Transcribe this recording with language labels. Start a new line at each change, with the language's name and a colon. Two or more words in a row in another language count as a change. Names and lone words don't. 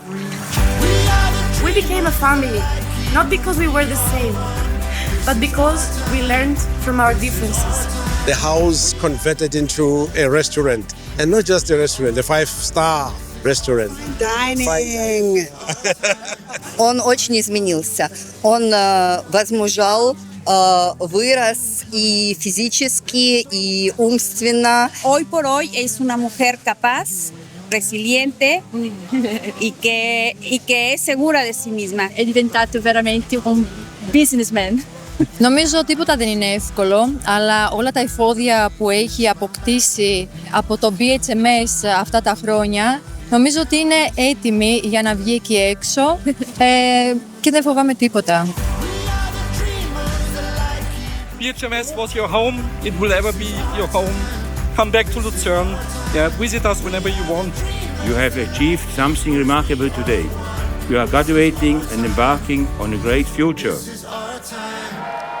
English: We became a family, not because we were the same, but because we learned from our differences. The house converted into a restaurant, and not just a restaurant, a 5-star restaurant. Dining.
Russian: Он очень изменился. Он возмужал, вырос и физически, и умственно.
Spanish: Hoy por hoy es una mujer capaz, resiliente y
Italian: che è
Spanish: segura di sí misma.
Italian: È diventato veramente un businessman.
Greek: Νομίζω τίποτα δεν είναι εύκολο, αλλά όλα τα εφόδια που έχει αποκτήσει από το BHMS αυτά τα χρόνια, νομίζω ότι είναι έτοιμη για να βγει εκεί έξω και δεν φοβάμαι τίποτα.
English: BHMS was your home, it will ever be your home. Come back to Lucerne, visit us whenever you want. You have achieved something remarkable today. You are graduating and embarking on a great future.